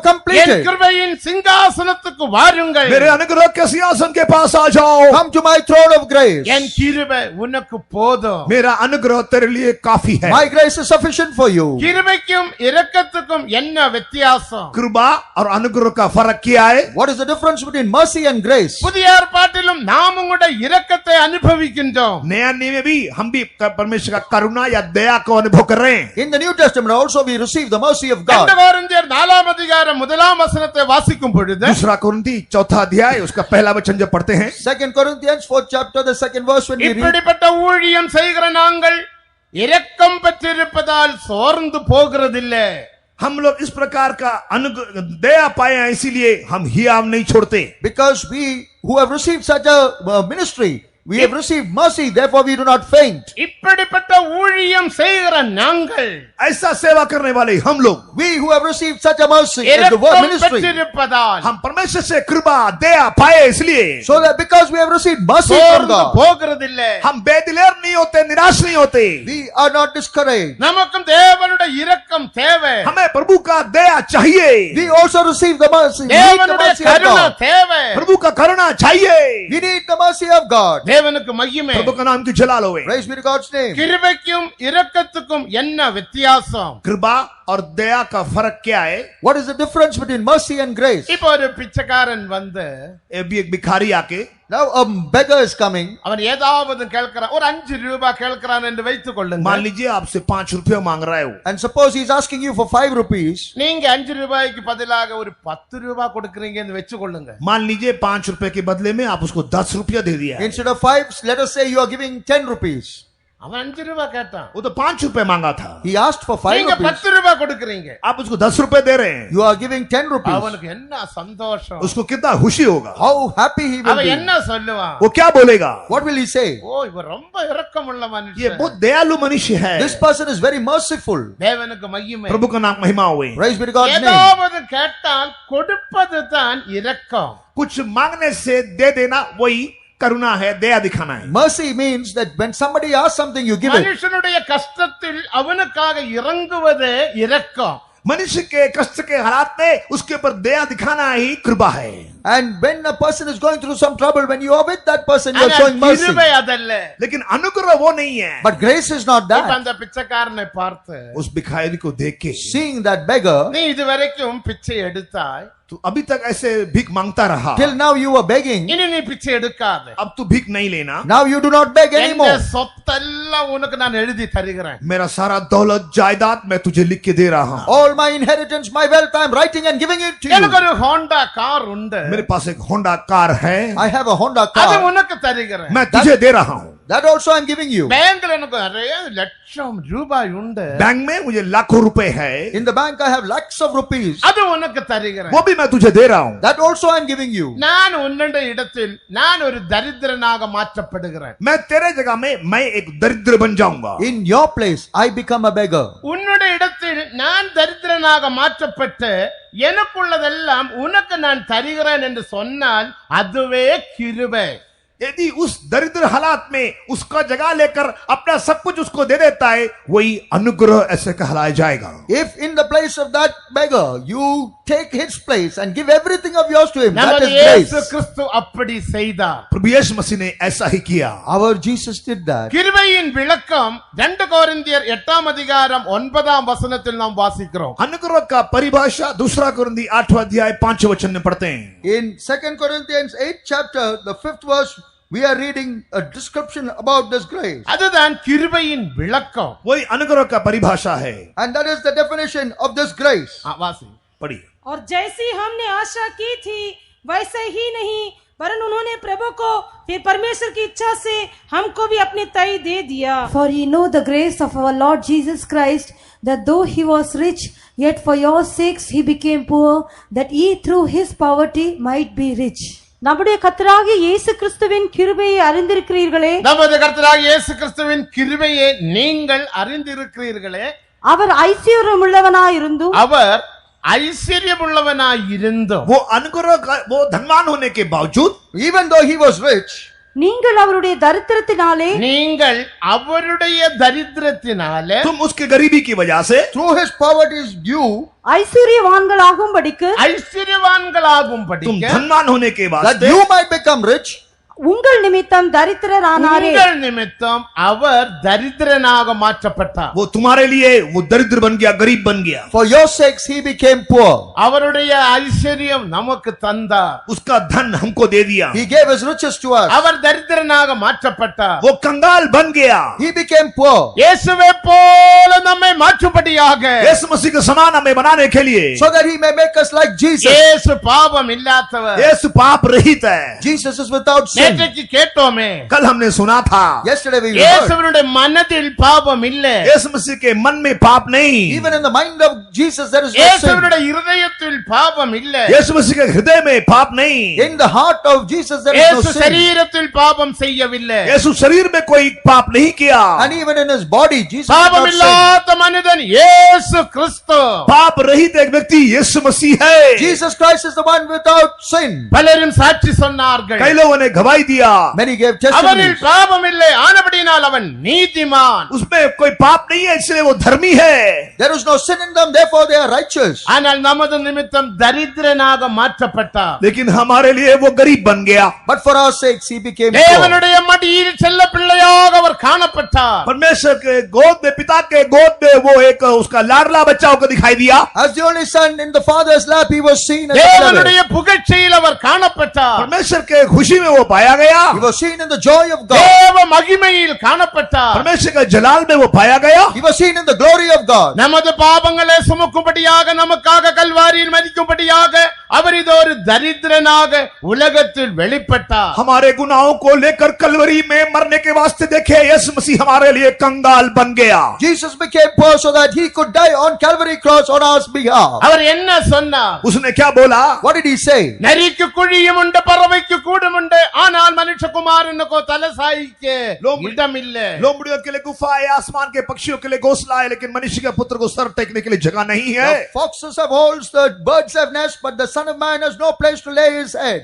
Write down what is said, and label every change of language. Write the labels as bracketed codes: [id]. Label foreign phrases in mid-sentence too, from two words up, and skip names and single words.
[en] completed. [ta] கிருபையின் சிங்காசனத்துக்கு வாருங்கள். [hi] मेरे अनुग्रह के सिंहासन के पास आ जाओ. [en] Come to my throne of grace. [ta] என் கிருபை உனக்கு போதும். [hi] मेरा अनुग्रह तेरे लिए काफी है. [en] My grace is sufficient for you. [ta] கிருபைக்கும் இரக்கத்துக்கும் என்ன வித்தியாசம்? [hi] कृपा और अनुग्रह का फर्क क्या है? [en] What is the difference between mercy and grace? [ta] புதிய ஏற்பாட்டிலும் நாம் உங்களுடைய இரக்கத்தை அனுபவிக்கின்றோம். [hi] नया नियम में भी हम भी परमेश्वर का करुणा या दया को अनुभव कर रहे हैं. [en] In the New Testament also we receive the mercy of 2 God. [ta] கொரிந்தியர் 4 அதிகாரம் 1 வசனத்தை வாசிக்கும் பொழுது [hi] दूसरा कुरिन्थी 4 अध्याय उसका पहला वचन जब पढ़ते हैं, [en] 2 Corinthians 4th chapter, the 2nd verse, when we read, [ta] இப்படிப்பட்ட ஊழியம் செய்கிற நாங்கள் இரக்கம் பெற்றிருப்பதால் சோர்ந்து போகிறதில்லை. [hi] हम लोग इस प्रकार का दया पाए हैं इसीलिए हम हियाव नहीं छोड़ते. [en] because we who have received such a ministry, we have received mercy, therefore we do not faint. [ta] இப்படிப்பட்ட ஊழியம் செய்கிற நாங்கள் [hi] ऐसा सेवा करने वाले हम लोग, [en] We who have received such a mercy and the word [ta] இரக்கம் [en] ministry, [ta] பெற்றிருப்பதால் [hi] हम परमेश्वर से कृपा दया पाए इसलिए [en] so that because we have received mercy from [ta] சோர்ந்து [en] God, [ta] போகிறதில்லை. [hi] हम बेदिलेर नहीं होते, निराश नहीं होते. [en] we are not discouraged. [ta] நமக்கும் தேவனுடைய இரக்கம் தேவை. [hi] हमें प्रभु का दया चाहिए. [en] We also receive the mercy. We need the [ta] தேவனுடைய [en] mercy of [ta] கருணை [en] God. [ta] தேவை. [hi] प्रभु का करुणा चाहिए. [en] We need the mercy of God. [ta] தேவனுக்கு மகிமை. [hi] प्रभु का नाम की जलाल होवे. [en] Praise be to God's name. [ta] கிருபைக்கும் இரக்கத்துக்கும் என்ன வித்தியாசம்? [hi] कृपा और दया का फर्क क्या है? [en] What is the difference between mercy and grace? [ta] இப்போ ஒரு பிச்சைக்காரன் வந்து [hi] ये भी एक भिखारी आके [en] Now a beggar is coming. [ta] அவன் ஏதாவது கேட்கிறான், ஒரு 5 ரூபாய் கேட்கிறான் என்று வைத்துக் கொள்ளுங்க. [hi] मान लीजिए आपसे 5 रुपया मांग रहा है वो, [en] And suppose he's asking you for 5 rupees. [ta] நீங்க 5 ரூபாய்க்கு பதிலாக ஒரு 10 ரூபாய் கொடுக்கறீங்கன்னு வெச்சு கொள்ளுங்க. [hi] मान लीजिए 5 रुपए के बदले में आप उसको 10 रुपया दे दिया। [en] Instead of 5, let us say you are giving 10 rupees. [ta] அவன் 5 ரூபாய் கேட்டான், [hi] वो तो 5 रुपए मांगा था, [en] He asked for 5 [ta] நீங்க [en] rupees. [ta] 10 ரூபாய் கொடுக்கறீங்க. [hi] आप उसको 10 रुपए दे रहे हैं। [en] You are giving 10 rupees. [ta] அவனுக்கு என்ன சந்தோஷம், [hi] उसको कितना खुशी होगा, [en] How happy he will [ta] அவன் [en] be. [ta] என்ன சொல்லுவான், [hi] वो क्या बोलेगा, [en] What will he say? [ta] ஓ இவன் ரொம்ப இரக்கமுள்ள [hi] ये [ta] மனுஷன், [hi] बहुत दयालु मनुष्य है। [en] This person is very merciful. [ta] தேவனுக்கு மகிமை. [hi] प्रभु का नाम महिमा हुए। [en] Praise be to God's name. [ta] ஏதாவது கேட்டால் கொடுப்பது தான் இரக்கம். [hi] कुछ मांगने से दे देना वही करुणा है, दया दिखाना है। [en] Mercy means that when somebody asks something, you give it. [ta] மனுஷனுடைய கஷ்டத்தில் அவனுக்காக இறங்குவதே இரக்கம். [hi] मनुष्य के कष्ट के हालात में उसके ऊपर दया दिखाना ही कृपा है। [en] And when a person is going through some trouble, when you are with that person, you are [ta] ஆனா [en] showing mercy. [ta] கிருபை அதல்ல. [hi] लेकिन अनुग्रह वो नहीं है। [en] But grace is not [ta] இப்ப [en] that. [ta] அந்த பிச்சைக்காரனை பார்த்து, [hi] उस भिखारी को देख के [en] Seeing that beggar, [ta] நீ இதுவரைக்கும் பிச்சை எடுத்தாய், [hi] तू अभी तक ऐसे भीख मांगता रहा, [en] till now you were begging. [ta] இனி நீ பிச்சை எடுக்காத. [hi] अब तू भीख नहीं लेना, [en] Now you do not beg [ta] என் [en] anymore. [ta] சொத்தெல்லாம் உனக்கு நான் எழுதி தருகிறேன். [hi] मेरा सारा दौलत जायदाद मैं तुझे लिख के दे रहा हूं। [en] All my inheritance, my wealth, I am writing and giving it to [ta] எனக்கு [en] you. [ta] ஒரு ஹோண்டா கார் உண்டு, [hi] मेरे पास एक होंडा कार है, [en] I have a Honda [ta] அது [en] car. [ta] உனக்கு தருகிறேன். [hi] मैं तुझे दे रहा हूं। [en] That also I am giving you. [ta] பேங்க்ல எனக்கு நிறைய லட்சம் ரூபாய் உண்டு, [hi] बैंक में मुझे लाखों रुपए है, [en] In the bank I have lakhs of rupees. [ta] அது உனக்கு தருகிறேன். [hi] वो भी मैं तुझे दे रहा हूं। [en] That also I am giving you. [ta] நான் உன்னுடைய இடத்தில் நான் ஒரு தரித்திரனாக மாற்றப்படுகிறேன். [hi] मैं तेरे जगह में मैं एक दरिद्र बन जाऊंगा। [en] In your place, I become a beggar. [ta] உன்னுடைய இடத்தில் நான் தரித்திரனாக மாற்றப்பட்டு எனக்குள்ளதெல்லாம் உனக்கு நான் தருகிறேன் என்று சொன்னால் அதுவே கிருபை. [hi] यदि उस दरिद्र हालात में उसका जगह लेकर अपना सब कुछ उसको दे देता है, वही अनुग्रह ऐसे कहलाया जाएगा। [en] If in the place of that beggar, you take his place and give everything of yours to him, that [ta] நமது [en] is [ta] இயேசு [en] grace. [ta] கிறிஸ்து அப்படி செய்தார். [hi] प्रभु यीशु मसीह ने ऐसा ही किया। [en] Our Jesus did that. [ta] கிருபையின் விளக்கம் 2 கொரிந்தியர் 8ஆம் அதிகாரம் 9ஆம் வசனத்தில் நாம் வாசிக்கிறோம். [hi] अनुग्रह का परिभाषा 2 कोरिन्थी 8वां अध्याय 5 वचन में पढ़ते हैं। [en] In 2 Corinthians 8 chapter, the 5th verse, we are reading a description about this grace. [ta] அதுதான் கிருபையின் விளக்கம். [hi] वही अनुग्रह का परिभाषा है। [en] And that is the definition of this grace. [ta] வாசி. [hi] पढ़िए। और जैसी हमने आशा की थी वैसे ही नहीं, वरन उन्होंने प्रभु को फिर परमेश्वर की इच्छा से हमको भी अपने तय दे दिया। [en] For ye know the grace of our Lord Jesus Christ, that though he was rich, yet for your sakes he became poor, that ye through his poverty might be rich. [ta] நம்முடைய கர்த்தராகிய இயேசு கிறிஸ்துவின் கிருபையை அறிந்திருக்கிறீர்களே, நமது கர்த்தராகிய இயேசு கிறிஸ்துவின் கிருபையை நீங்கள் அறிந்திருக்கிறீர்களே, அவர் ஐஸ்வர்யமுள்ளவனாயிருந்தும் அவர் ஐஸ்வர்யமுள்ளவனாயிருந்தும் [hi] वो अनुग्रह वो धनवान होने के बावजूद, [en] Even though he was rich, [ta] நீங்கள் அவருடைய தரித்திரத்தினாலே நீங்கள் அவருடைய தரித்திரத்தினாலே [hi] तुम उसके गरीबी की वजह से [en] through his poverty's due, [ta] ஐஸ்வர்யவான்களாகும்படிக்கு ஐஸ்வர்யவான்களாகும்படி [hi] तुम धनवान होने के [en] that [hi] वास्ते [en] you might become rich, [ta] உங்கள் நிமித்தம் தரித்திரரானாரே. உங்கள் நிமித்தம் அவர் தரித்திரனாக மாற்றப்பட்டார். [hi] वो तुम्हारे लिए वो दरिद्र बन गया, गरीब बन गया। [en] for your sakes he became poor. [ta] அவருடைய ஐஸ்வர்யம் நமக்கு தந்தார். [hi] उसका धन हमको दे दिया। [en] He gave his riches to us. [ta] அவர் தரித்திரனாக மாற்றப்பட்டார். [hi] वो कंगाल बन गया। [en] He became poor, [ta] இயேசுவை போல நம்மை மாற்றும்படியாக [hi] यीशु मसीह के समान हमें बनाने के लिए [en] so that he may make us like Jesus. [ta] இயேசு பாவம் இல்லாதவர். [hi] यीशु पाप रहित है। [en] Jesus is without sin. [ta] நேற்றைக்கு கேட்டோமே, [hi] कल हमने सुना था [en] Yesterday we heard, [ta] இயேசுவினுடைய மனதில் பாவம் இல்லை. [hi] यीशु मसीह के मन में पाप नहीं, [en] even in the mind of Jesus there is no sin. [ta] இயேசுவினுடைய இருதயத்தில் பாவம் இல்லை. [hi] यीशु मसीह के हृदय में पाप नहीं, [en] In the heart of Jesus there is no [ta] இயேசு [en] sin. [ta] சரீரத்தில் பாவம் செய்யவில்லை. [hi] यीशु शरीर में कोई पाप नहीं किया। [en] And even in his body Jesus did [ta] பாவம் [en] not sin. [ta] இல்லாத மனிதன் இயேசு கிறிஸ்து. [hi] पाप रहित एक व्यक्ति यीशु मसीह है। [en] Jesus Christ is the one without sin. [ta] பலரும் சாட்சி சொன்னார்கள். [hi] कई लोगों ने गवाही दिया, [en] Many gave [ta] அவரில் [en] testimonies. [ta] பாவம் இல்லை, ஆனபடியினால் அவன் நீதிமான். [hi] उसमें कोई पाप नहीं है इसलिए वो धर्मी है। [en] There is no sin in them, therefore therefore they are righteous. [ta] ஆனால் நமது நிமித்தம் தரித்திரனாக மாற்றப்பட்டார். [hi] लेकिन हमारे लिए वो गरीब बन गया. [en] But for our sakes he became poor. [ta] தேவனுடைய மடியில் செல்ல பிள்ளையாக அவர் காணப்பட்டார். [hi] परमेश्वर के गोद में, पिता के गोद में वो एक उसका लाडला बच्चा होकर दिखाई दिया. [en] As the only son in the father's lap he was seen as a [ta] தேவனுடைய [en] beloved. [ta] புகழ்ச்சியில் அவர் காணப்பட்டார். [hi] परमेश्वर के खुशी में वो पाया गया. [en] He was seen in the joy of God. [ta] தேவ மகிமையில் காணப்பட்டார். [hi] परमेश्वर के जलाल में वो पाया गया. [en] He was seen in the glory of God. [ta] நமது பாவங்களை சுமக்கும்படியாக நமக்காக கல்வாரியில் மரிக்கும்படியாக அவர் இது ஒரு தரித்திரனாக உலகத்தில் வெளிப்பட்டார். [hi] हमारे गुनाहों को लेकर कलवरी में मरने के वास्ते देखे यीशु मसीह हमारे लिए कंगाल बन गया. [en] Jesus became poor so that he could die on Calvary cross on our behalf. [ta] அவர் என்ன சொன்னார்? [hi] उसने क्या बोला? [en] What did he say? [ta] நரிக்கு குழியும் உண்டு, பறவைக்கு கூடும் உண்டு, ஆனால் மனுஷகுமாரனுக்கோ தலை சாய்க்க இடம் இல்லை. [hi] लोमड़ियों के लिए गुफा है, आसमान के पक्षियों के लिए घोंसला है, लेकिन मनुष्य के पुत्र को सर टेकने के लिए जगह नहीं है. [en] The foxes have holes, the birds have nests, but the son of man has no place to lay his head.